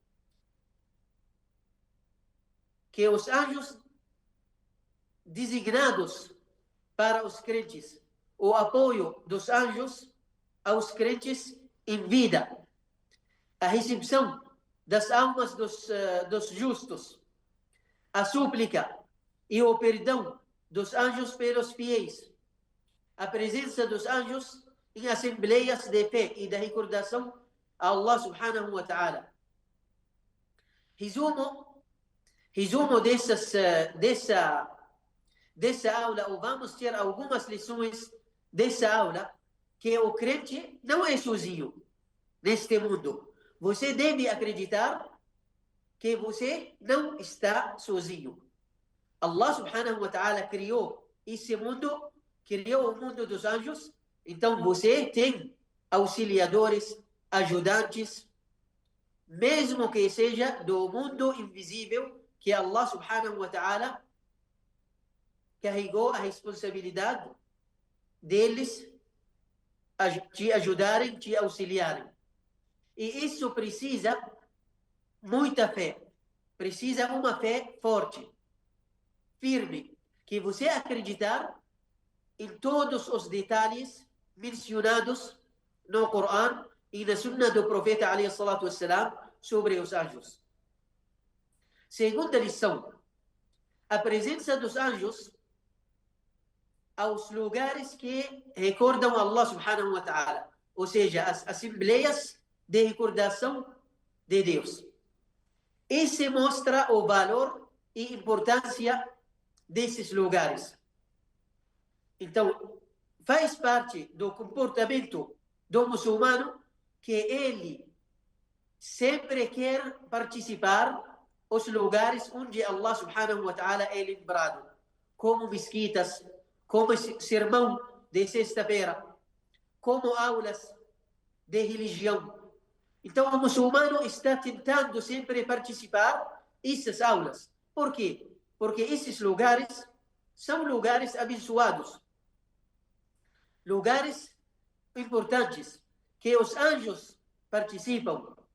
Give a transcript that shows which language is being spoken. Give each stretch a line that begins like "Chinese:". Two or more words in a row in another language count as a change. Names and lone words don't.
Portuguese: Que os anjos designados para os crentes, o apoio dos anjos aos crentes em vida, a recepção das almas dos justos, a súplica e o perdão dos anjos pelos fiéis, a presença dos anjos em assembleias de fé e da recordação a
Arabic: الله سبحانه وتعالى.
Portuguese: Resumo dessa aula, ou vamos ter algumas lições dessa aula, que o crente não é sozinho neste mundo. Você deve acreditar que você não está sozinho.
Arabic: الله سبحانه وتعالى
Portuguese: criou esse mundo, criou o mundo dos anjos, então você tem auxiliadores, ajudantes, mesmo que seja do mundo invisível, que
Arabic: الله سبحانه وتعالى
Portuguese: carregou a responsabilidade deles te ajudarem, te auxiliarem. E isso precisa muita fé. Precisa uma fé forte, firme, que você acreditar em todos os detalhes mencionados no Corão e na Sunna do profeta
Arabic: عليه الصلاة والسلام
Portuguese: sobre os anjos. Segunda lição: a presença dos anjos aos lugares que recordam
Arabic: الله سبحانه وتعالى,
Portuguese: ou seja, as assembleias de recordação de Deus. Isso mostra o valor e importância desses lugares. Então, faz parte do comportamento do muçulmano que ele sempre quer participar os lugares onde
Arabic: الله سبحانه وتعالى
Portuguese: é lembrado, como mesquitas, como sermão de sexta-feira, como aulas de religião. Então, o muçulmano está tentando sempre participar dessas aulas, Por quê? Porque esses lugares são lugares abençoados, lugares importantes, que os anjos participam.